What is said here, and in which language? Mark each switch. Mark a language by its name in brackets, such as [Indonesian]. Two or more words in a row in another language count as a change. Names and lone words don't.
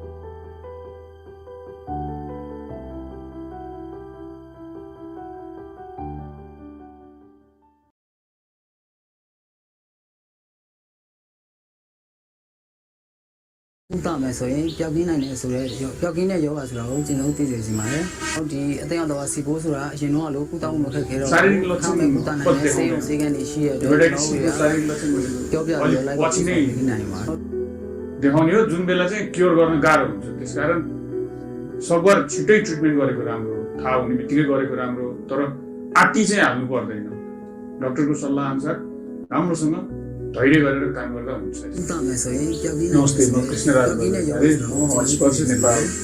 [Burmese] ကုသမယ်ဆိုရင်ပျောက်ကင်းနိုင်တယ်ဆိုတော့ပျောက်ကင်းတဲ့ယောဂဆိုတာကိုကျင့်သုံးသိစေချင်ပါတယ်။ဟုတ်ဒီအတဲ့အောင်တော့စီဘိုးဆိုတာအရင်တော့လို့ကုသမှုမခက်ခဲတော့ဘူး။အခမဲ့ကုသနိုင်တဲ့ဆေးရုံဆေးခန်းတွေရှိရတဲ့ကျွန်တော်တို့တွေကပြောပြပြီးတော့ live ပို့ဆောင်ပေးနိုင်ပါတယ်။ [Nepali] देखाउने हो जुन बेला चाहिँ क्योर गर्न गाह्रो हुन्छ त्यसकारण सकभर छिटै ट्रिटमेन्ट गरेको राम्रो थाहा हुने बित्तिकै गरेको राम्रो तर आत्ती चाहिँ हाल्नु पर्दैन डाक्टरको सल्लाह अनुसार राम्रोसँग धैर्य गरेर काम गर्दा हुन्छ नमस्ते म कृष्णराज नेपाल